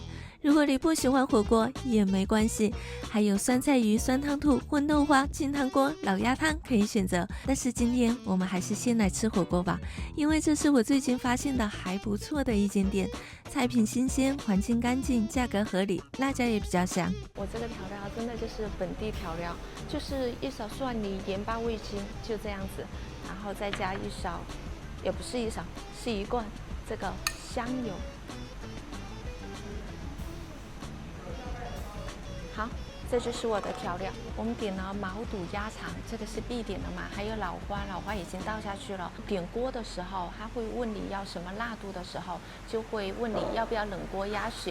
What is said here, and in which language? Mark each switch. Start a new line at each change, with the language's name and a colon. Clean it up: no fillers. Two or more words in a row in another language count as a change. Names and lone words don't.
Chinese: 如果你不喜歡火鍋也沒關係，還有酸菜魚、酸湯兔、葷豆花、金湯鍋、老鴨湯可以選擇。但是今天我們還是先來吃火鍋吧，因為這是我最近發現的還不錯的一間店，菜品新鮮，環境乾淨，價格合理，辣椒也比較香。我這個調料真的就是本地調料，就是一勺蒜泥、鹽巴、味精，就這樣子，然後再加一勺，也不是一勺，是一罐這個香油。好，這就是我的調料。我們點了毛肚鴨腸，這個是必點的嘛。還有老花，老花已經倒下去了。點鍋的時候，他會問你要什麼辣度的時候，就會問你要不要冷鍋鴨血。